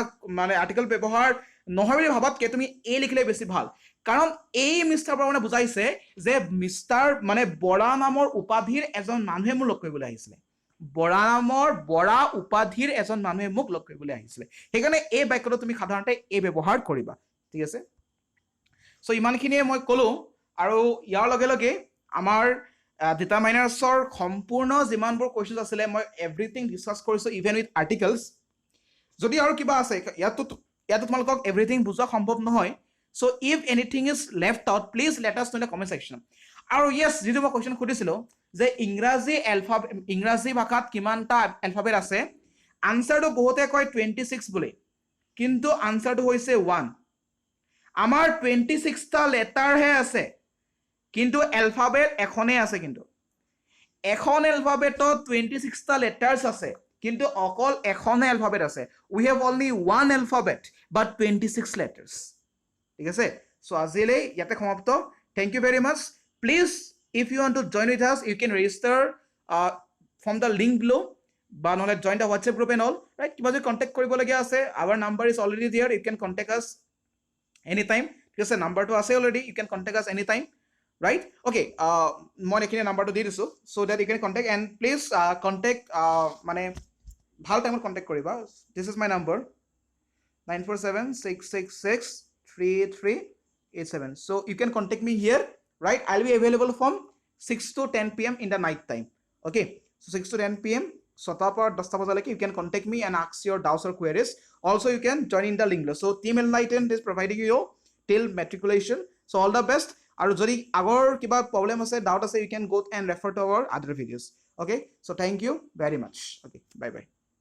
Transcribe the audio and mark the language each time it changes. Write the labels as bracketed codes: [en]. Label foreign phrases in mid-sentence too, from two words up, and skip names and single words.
[as] মানে আৰ্টিকেল ব্যৱহাৰ নহয় বুলি ভাবাতকে তুমি এ লিখিলে বেছি ভাল কাৰণ এই মিষ্টাৰ বৰা মানে বুজাইছে যে মিষ্টাৰ মানে বৰা নামৰ উপাধিৰ এজন মানুহে মোক লগ কৰিবলৈ আহিছিলে বৰা নামৰ বৰা উপাধিৰ এজন মানুহে মোক লগ কৰিবলৈ আহিছিলে সেইকাৰণে এই বাক্যটো তুমি সাধাৰণতে এ ব্যৱহাৰ কৰিবা ঠিক আছে সো ইমানখিনিয়ে মই ক'লো আৰু ইয়াৰ লগে লগে আমাৰ ডিটাৰমাইনাৰ্ছৰ সম্পূৰ্ণ যিমানবোৰ কোৱেশ্চন আছিলে মই [en] everything discuss [as] কৰিছো [en] even with articles [as] যদি আৰু কিবা আছে ইয়াতো তোমালোকক এভৰিথিং বুজোৱা সম্ভৱ নহয় [en] so if anything is left out please let us know in the comment section [as] আৰু ইয়েছ যিটো মই কুৱেশ্যন সুধিছিলোঁ যে ইংৰাজী ভাষাত কিমানটা এলফাবেট আছে আনসাৰটো বহুতে কয় 26 বুলি কিন্তু আনসাৰটো হৈছে 1 আমাৰ 26টা লেটাৰহে আছে কিন্তু এলফাবেট এখনেই আছে কিন্তু এখন এলফাবেটত 26টা লেটাৰ্স আছে কিন্তু অকল এখনে এলফাবেট আছে [en] we have only one alphabet but 26 letters [as] ঠিক আছে সো আজিলৈ ইয়াতে সমাপ্ত [en] thank you very much please if you want to join with us you can register from the link below বা নহলে join the WhatsApp group and all right [as] কিবা যদি কন্টাক্ট কৰিবলগীয়া আছে [en] our number is already there you can contact us anytime [as] ঠিক আছে নাম্বাৰটো আছে [en] already you can contact us anytime right okay [as] মই এখিনি নাম্বাৰটো দি দিছো [en] so that you can contact and please contact [as] মানে ভাল টাইমত কন্টেক্ট কৰিবা [en] this is my number 9476663387 so you can contact me here right I'll be available from 6 to 10 p.m. in the night time okay so 6 to 10 p.m. [as] ছ'টা পৰা 10 টা বজালৈকে [en] you can contact me and ask your doubts or queries also you can join in the link below so Team Enlightened is providing you till matriculation so all the best [as] আৰু যদি আগৰ কিবা প্ৰবলেম আছে ডাউট আছে [en] you can go and refer to our other videos okay so thank you very much okay bye bye